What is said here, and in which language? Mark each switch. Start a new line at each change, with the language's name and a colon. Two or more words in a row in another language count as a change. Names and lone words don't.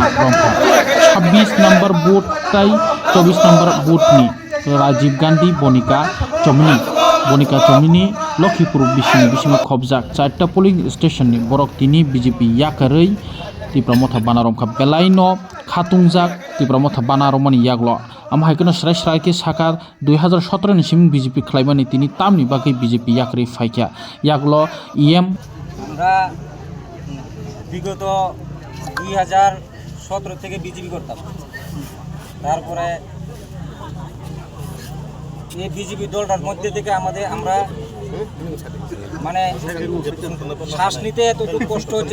Kok Borok: romkha 26 number boot tai 24 number boot ni Rajiv Gandhi Bonika Chomini Lokhipur bising khobjak 4ta
English: polling station
Kok Borok: ni borok tini BJP yakrei tipramotha bana romkha belaino khatungjak tipramotha bana romani yaglo amhaikono srai ke sakar 2017 ni sim BJP khlaimani tini tamni bagui BJP yakrei phaikya yaglo EM
Bangla: আমরা বিগত 2017 থেকে বিজেপি করতাম তারপরে এই বিজেপি দলটার মধ্যে থেকে আমরা মানে শ্বাস নিতে এতটুকু কষ্ট হচ্ছে